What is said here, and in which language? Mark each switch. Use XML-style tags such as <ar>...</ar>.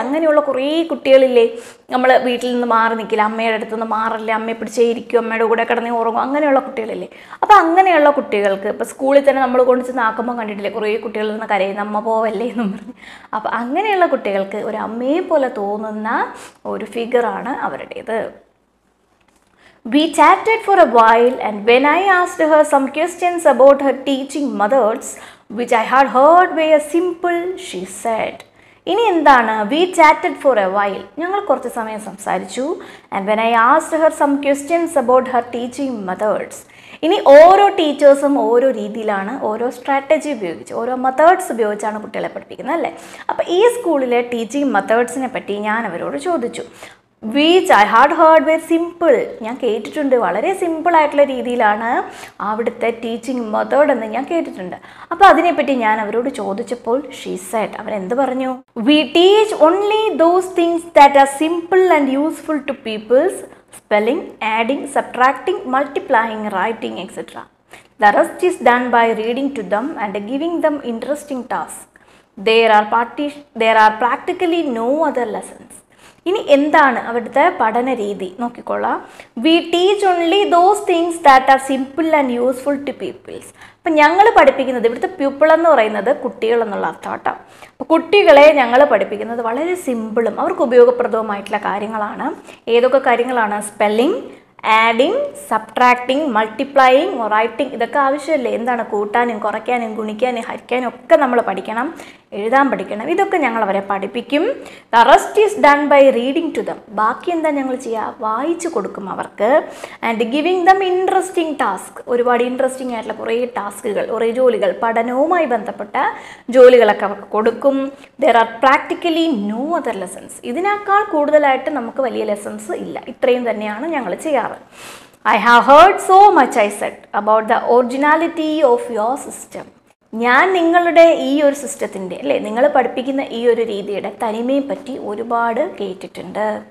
<ml>അങ്ങനെയുള്ള കുറേ കുട്ടികളില്ലേ, നമ്മൾ വീട്ടിൽ നിന്ന് മാറി നിൽക്കില്ല, അമ്മയുടെ അടുത്ത് നിന്ന് മാറില്ല, അമ്മയെ പിടിച്ചേ ഇരിക്കും, അമ്മയുടെ കൂടെ കിടന്ന് ഉറങ്ങും, അങ്ങനെയുള്ള കുട്ടികളില്ലേ. അപ്പോൾ അങ്ങനെയുള്ള കുട്ടികൾക്ക് ഇപ്പോൾ സ്കൂളിൽ തന്നെ നമ്മൾ കൊണ്ട് ചെന്ന് ആക്കുമ്പോൾ കണ്ടിട്ടില്ലേ, കുറേ കുട്ടികളിൽ നിന്ന് കരയുന്ന, അമ്മ പോവല്ലേ എന്നും പറഞ്ഞ്. അപ്പോൾ അങ്ങനെയുള്ള കുട്ടികൾക്ക് ഒരു അമ്മയെ പോലെ തോന്നുന്ന ഒരു ഫിഗറാണ് അവരുടേത്.</ml> <en>We chatted for a while, and when I asked her some questions about her teaching methods, which I had heard were simple, she said.</en> <ml>ഇനി എന്താണ്?</ml> <en>We chatted for a while,</en> <ml>ഞങ്ങൾ കുറച്ച് സമയം സംസാരിച്ചു.</ml> <en>And when I asked her some questions about her teaching methods,</en> <ml>ഇനി ഓരോ ടീച്ചേഴ്സും ഓരോ രീതിയിലാണ്, ഓരോ സ്ട്രാറ്റജി ഉപയോഗിച്ച്, ഓരോ മെത്തേഡ്സ് ഉപയോഗിച്ചാണ് കുട്ടികളെ പഠിപ്പിക്കുന്നത് അല്ലേ? അപ്പോൾ ഈ സ്കൂളിലെ ടീച്ചിങ് മെത്തേഡ്സിനെ പറ്റി ഞാൻ അവരോട് ചോദിച്ചു.</ml> <en>which I had heard very simple,</en> <ml>ഞാൻ കേട്ടിട്ടുണ്ട്, വളരെ സിമ്പിളായിട്ടുള്ള രീതിയിലാണ് അവിടുത്തെ ടീച്ചിങ് മെത്തേഡ് എന്ന് ഞാൻ കേട്ടിട്ടുണ്ട്. അപ്പോൾ അതിനെപ്പറ്റി ഞാൻ അവരോട് ചോദിച്ചപ്പോൾ</ml> <en>she said,</en> <ml>അവരെന്ത് പറഞ്ഞു?</ml> <en>We teach only those things that are simple and useful to peoples, spelling, adding, subtracting, multiplying, writing, etc. The rest is done by reading to them and giving them interesting tasks. There are practically no other lessons.</en> <ml>ഇനി എന്താണ് അവിടുത്തെ പഠന രീതി നോക്കിക്കൊള്ളാം.</ml> <en>We teach only those things that are simple and useful to peoples.</en> <ml>അപ്പം ഞങ്ങൾ പഠിപ്പിക്കുന്നത്, ഇവിടുത്തെ people എന്ന് പറയുന്നത് കുട്ടികൾ എന്നുള്ള അർത്ഥം കേട്ടോ. അപ്പോൾ കുട്ടികളെ ഞങ്ങൾ പഠിപ്പിക്കുന്നത് വളരെ സിമ്പിളും അവർക്ക് ഉപയോഗപ്രദവുമായിട്ടുള്ള കാര്യങ്ങളാണ്. ഏതൊക്കെ കാര്യങ്ങളാണ്?</ml> <en>Spelling, adding, subtracting, multiplying, writing.</en> <ml>ഇതൊക്കെ ആവശ്യമല്ലേ? എന്താണ്? കൂട്ടാനും കുറയ്ക്കാനും ഗുണിക്കാനും ഹരിക്കാനും ഒക്കെ നമ്മൾ പഠിക്കണം, എഴുതാൻ പഠിക്കണം. ഇതൊക്കെ ഞങ്ങൾ അവരെ പഠിപ്പിക്കും.</ml> <en>The rest is done by reading to them.</en> <ml>ബാക്കി എന്താ ഞങ്ങൾ ചെയ്യുക? വായിച്ചു കൊടുക്കും അവർക്ക്.</ml> <en>And giving them interesting task.</en> <ml>ഒരുപാട് ഇൻട്രസ്റ്റിംഗ് ആയിട്ടുള്ള കുറേ ടാസ്കുകൾ, കുറേ ജോലികൾ, പഠനവുമായി ബന്ധപ്പെട്ട ജോലികളൊക്കെ അവർക്ക് കൊടുക്കും.</ml> <en>There are practically no other lessons.</en> <ml>ഇതിനേക്കാൾ കൂടുതലായിട്ട് നമുക്ക് വലിയ ലെസൺസ് ഇല്ല. ഇത്രയും തന്നെയാണ് ഞങ്ങൾ ചെയ്യാറ്.</ml> <en>I have heard so much, I said, about the originality of your system.</en> <ml>ഞാൻ നിങ്ങളുടെ ഈ ഒരു സിസ്റ്റത്തിൻ്റെ അല്ലേ, നിങ്ങൾ പഠിപ്പിക്കുന്ന ഈ ഒരു രീതിയുടെ തനിമയെ പറ്റി ഒരുപാട് കേട്ടിട്ടുണ്ട്.</ml>